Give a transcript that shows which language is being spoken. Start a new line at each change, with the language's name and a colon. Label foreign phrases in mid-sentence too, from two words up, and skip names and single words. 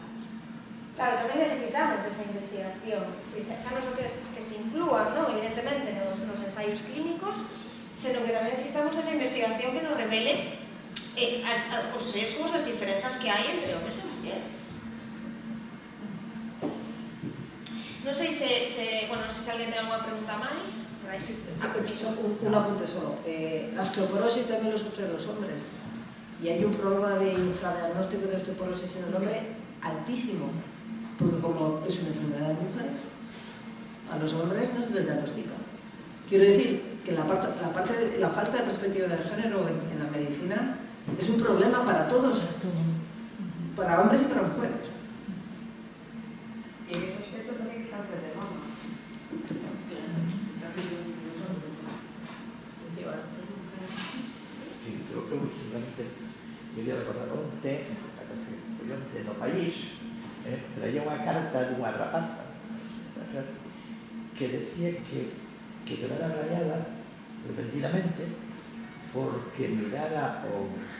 Galician: Claro, tamén necesitamos desa investigación, xa non só que se inclúan, evidentemente, nos ensaios clínicos, senón que tamén necesitamos desa investigación que nos revele os sesgos, as diferenzas que hai entre homes e mulleres. Non sei se alguén ten alguna pregunta máis.
Spanish: Un apunte solo. La osteoporosis también lo sufren los hombres. Y hay un problema de infradiagnóstico de osteoporosis en el hombre altísimo. Porque como es una enfermedad de mujeres, a los hombres no se les diagnostica. Quiero decir que la falta de perspectiva de género en la medicina es un problema para todos, para hombres y para mujeres. Y en ese aspecto también el cáncer de mama. Sí, creo que simplemente quería recordar
Galician: onte no país traía unha carta dunha rapaza que decía que quedara rayada repentinamente porque mirara o